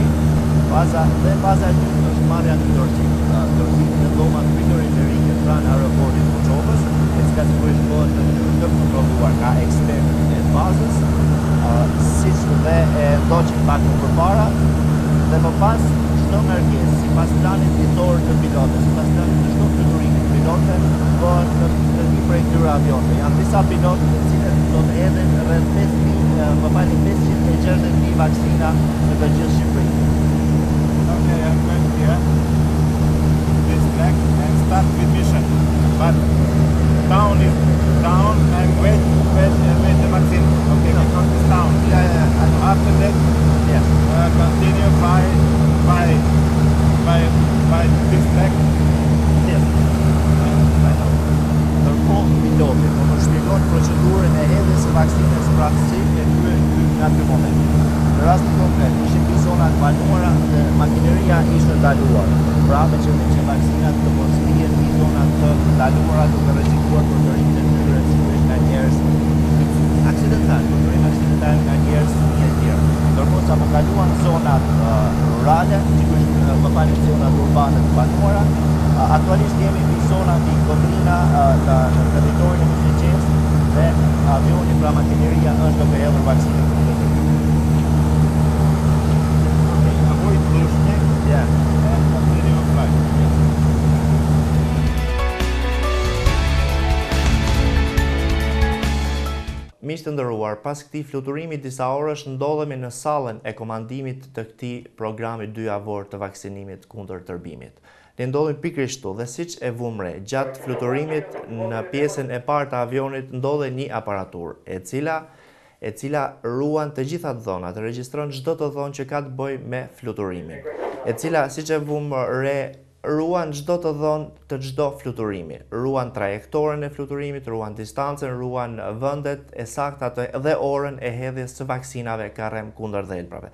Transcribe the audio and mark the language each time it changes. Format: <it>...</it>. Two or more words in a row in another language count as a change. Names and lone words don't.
<sq>Faza e dytë është marrja në dorëzimi në dhomat frigoriferike pranë aeroportit të Çopës, e cila sigurisht bëhet në mënyrë të kontrolluar nga ekspertët e fazës, siç dhe e ndoqin pak më përpara, dhe më pas çdo ngarkesë sipas planit vitor të pilotëve, sipas planit të çdo fluturimi të pilotëve, bëhet në një prej këtyre avionëve. Janë disa pilotë të cilët do të hedhin rreth 560.000 vaksina në të gjithë Shqipërinë.</sq> <en>Okay, I'm going here. This track and start with mission. But town is down and wait the vaccine. Okay, because it's down. Yeah. And after that, Yes. Continue by this track. Yes.</en> <sq>Ndërkohë piloti do të shpjegojë procedurën e hedhjes së vaksinës pra si e kryen në atë moment. Në rastin konkret, ishin dy zona të banuara dhe makineria ishte ndaluar. Pra me qëllim që vaksinat të mos hijen në zona të ndaluara duke rrezikuar për të rritur tyre sigurisht nga njerëz akcidental, nga njerëz të tjerë. Ndërkohë sa më kaluan zonat rurale, sigurisht më falni zonat urbane të banuara, aktualisht jemi në zona mbi Kodrina në territorin e Muzicës dhe avioni pra makineria është duke hedhur vaksinën.</sq> <en>Avoid pushing. Yeah. And continue flight.</en> <sq>Miq të nderuar, pas këtij fluturimi disa orësh ndodhemi në sallën e komandimit të këtij programi dyjavor të vaksinimit kundër tërbimit. Ne ndodhemi pikërisht këtu dhe siç e vum re, gjatë fluturimit në pjesën e parë të avionit ndodhe një aparaturë e cila ruan të gjitha dhonat, regjistron çdo të dhonë që ka të bëjë me fluturimin, e cila siç e vum re ruan çdo të dhonë të çdo fluturimi, ruan trajektorën e fluturimit, ruan distancën, ruan vendet e sakta dhe orën e hedhjes së vaksinave Karem kundër dhelprave.</sq>